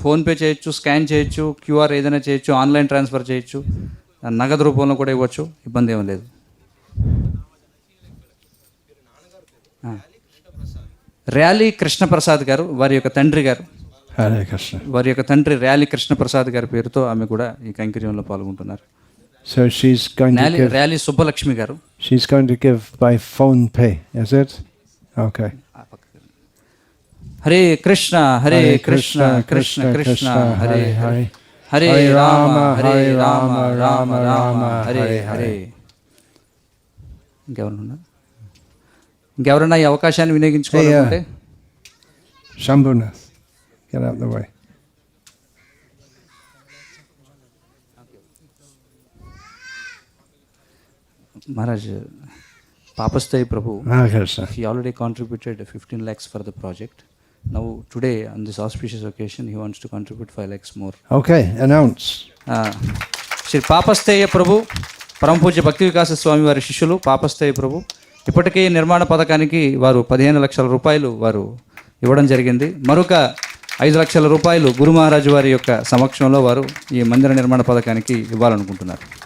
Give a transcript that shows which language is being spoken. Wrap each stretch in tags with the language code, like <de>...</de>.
<te>PhonePe చేయొచ్చు, scan చేయొచ్చు, QR ఏదైనా చేయొచ్చు, ఆన్లైన్ ట్రాన్స్ఫర్ చేయొచ్చు, నగదు రూపంలో కూడా ఇవ్వచ్చు, ఇబ్బంది ఏమీ లేదు. ర్యాలీ కృష్ణప్రసాద్ గారు, వారి యొక్క తండ్రి గారు,</te> <en>Hare Krishna.</en> <te>వారి యొక్క తండ్రి ర్యాలీ కృష్ణప్రసాద్ గారి పేరుతో ఆమె కూడా ఈ కైంకర్యంలో పాల్గొంటున్నారు.</te> <en>So she's going to give.</en> <te>Rally Subbalakshmi గారు.</te> <en>She's going to give by phone pay, is it? Okay.</en> <sa>Hare Krishna Hare Krishna Krishna Krishna Hare Hare Hare Ram Hare Ram Ram Ram Hare Hare.</sa> <te>ఇంకెవరన్నా ఈ అవకాశాన్ని వినియోగించుకోవాలంటే</te> <en>Shambhunath, get out of the way. Maharaj, Papastai Prabhu, Hare Krishna. he already contributed 15 lakhs for the project. Now today on this auspicious occasion he wants to contribute 5 lakhs more. Okay, announce.</en> <te>Shri పాపస్థేయ ప్రభు, పరమ పూజ్య భక్తి వికాస స్వామి వారి శిష్యులు పాపస్థేయ ప్రభు ఇప్పటికే నిర్మాణ పథకానికి వారు 15 లక్షల రూపాయలు వారు ఇవ్వడం జరిగింది. మరొక 5 లక్షల రూపాయలు గురు మహారాజు వారి యొక్క సమక్షంలో వారు ఈ మందిర నిర్మాణ పథకానికి ఇవ్వాలనుకుంటున్నారు.</te>